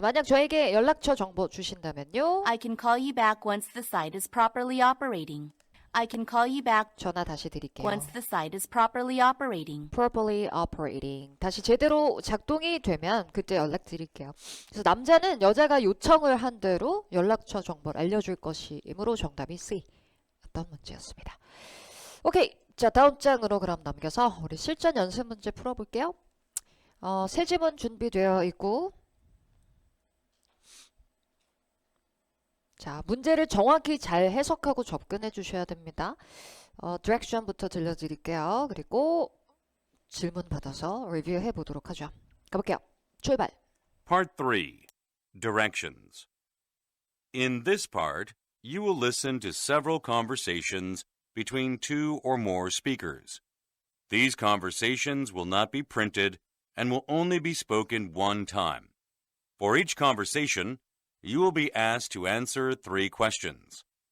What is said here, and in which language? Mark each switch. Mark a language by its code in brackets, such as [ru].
[ko] 만약 저에게 연락처 정보 주신다면요. [en] I can call you back once the site is properly operating. I can call you back [ko] 전화 다시 드릴게요. [en] once the site is properly operating. properly operating. [ko] 다시 제대로 작동이 되면 그때 연락드릴게요. 그래서 남자는 여자가 요청을 한 대로 연락처 정보를 알려줄 것이므로 정답이 C. 어떤 문제였습니다. 오케이. 자, 다음 장으로 그럼 넘겨서 우리 실전 연습 문제 풀어볼게요. 세 지문 준비되어 있고 자, 문제를 정확히 잘 해석하고 접근해 주셔야 됩니다. 디렉션부터 들려드릴게요. 그리고 질문 받아서 리뷰해 보도록 하죠. 가볼게요. 출발. [en] Part 3. Directions. In this part, you will listen to several conversations between two or more speakers. These conversations will not be printed and will only be spoken one time. For each conversation, you will be asked to answer 3 questions.